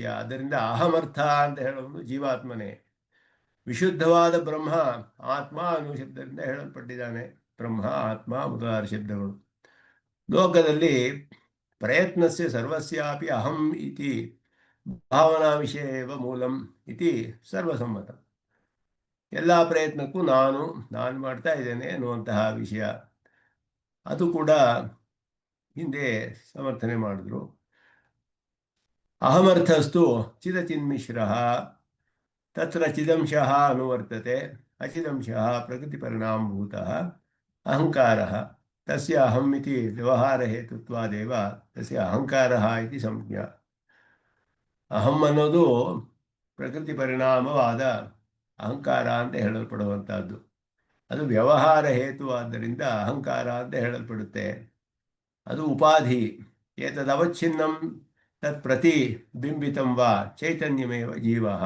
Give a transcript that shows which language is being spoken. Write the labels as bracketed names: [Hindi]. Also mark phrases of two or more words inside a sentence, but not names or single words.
[Kannada] ಆದ್ದರಿಂದ ಅಹಮರ್ಥ ಅಂತ ಹೇಳೋದು ಜೀವಾತ್ಮನೇ. ವಿಶುದ್ಧವಾದ ಬ್ರಹ್ಮ ಆತ್ಮ ಅನ್ನುವ ಶಬ್ದದಿಂದ ಹೇಳಲ್ಪಟ್ಟಿದ್ದಾನೆ. ಬ್ರಹ್ಮ, ಆತ್ಮ ಮೊದಲಾದ ಶಬ್ದಗಳು. ಲೋಕದಲ್ಲಿ [Sanskrit] ಪ್ರಯತ್ನಸ್ಯ ಸರ್ವಸ್ಯಾಪಿ ಅಹಂ ಇತಿ ಭಾವನಾ ವಿಷಯ ಮೂಲಂ ಇತಿ ಸರ್ವಸಮ್ಮತ. [Kannada] ಎಲ್ಲ ಪ್ರಯತ್ನಕ್ಕೂ ನಾನು ಮಾಡ್ತಾ ಇದ್ದೇನೆ ಅನ್ನುವಂತಹ ವಿಷಯ, ಅದು ಕೂಡ ಹಿಂದೆ ಸಮರ್ಥನೆ ಮಾಡಿದ್ರು. [Sanskrit] ಅಹಮರ್ಥಸ್ತು ಚಿದಚಿನ್ಮಿಶ್ರ ತತ್ರ ಚಿದಂಶಃ ಅನುವರ್ತತೆ, ಅಚಿದಂಶಃ ಪ್ರಕೃತಿಪರಿಣಾಮಭೂತಃ ಅಹಂಕಾರಃ ತಸ್ಯ ಅಹಂ ಇತಿ ವ್ಯವಹಾರಹೇತುತ್ವಾದೇವ ತಸ್ಯ ಅಹಂಕಾರಃ ಇತಿ ಸಂಜ್ಞಾ. [Kannada] ಅಹಂ ಅನ್ನೋದು ಪ್ರಕೃತಿ ಪರಿಣಾಮವಾದ ಅಹಂಕಾರ ಅಂತ ಹೇಳಲ್ಪಡುವಂತಹದ್ದು. ಅದು ವ್ಯವಹಾರ ಹೇತುವಾದ್ದರಿಂದ ಅಹಂಕಾರ ಅಂತ ಹೇಳಲ್ಪಡುತ್ತೆ. ಅದು ಉಪಾಧಿ. [Sanskrit] ಏತದವಚ್ಛಿನ್ನಂ ತತ್ ಪ್ರತಿಬಿಂಬಿತಂ ವಾ ಚೈತನ್ಯಮೇವ ಜೀವ.